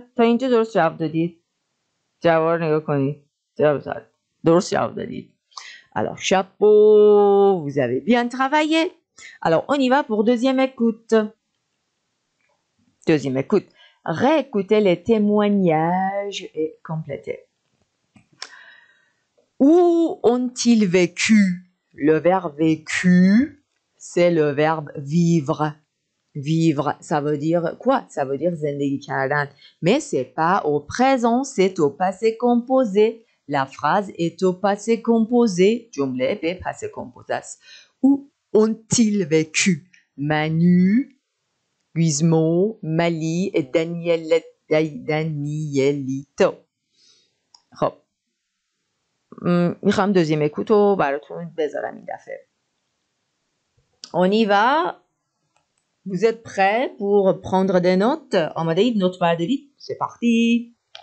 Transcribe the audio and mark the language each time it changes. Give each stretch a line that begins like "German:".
Persian: تا اینجا درست جواب دادید؟ جواب رو نگاه کنید. درست جواب دادید.
French: Alors, chapeau, vous avez bien travaillé. Alors, on y va pour deuxième écoute. Deuxième écoute. Réécoutez les témoignages et complétez. Où ont-ils vécu? Le verbe vécu, c'est le verbe vivre. Vivre, ça veut dire quoi? Ça veut dire
Persian: زندگی کردن.
French: Mais c'est pas au présent, c'est au passé composé. La phrase est au passé composé.
Persian: جمله به passé composé است.
French: Où ont-ils vécu? Manu, Gizmo, Mali et Danielito.
Persian: خب میخوام
French: deuxième écoute
Persian: رو براتون بذارم این دفعه.
French: On y va. Vous êtes prêts pour prendre des notes?
Persian: آماده اید نوت بردارید؟
French: C'est parti.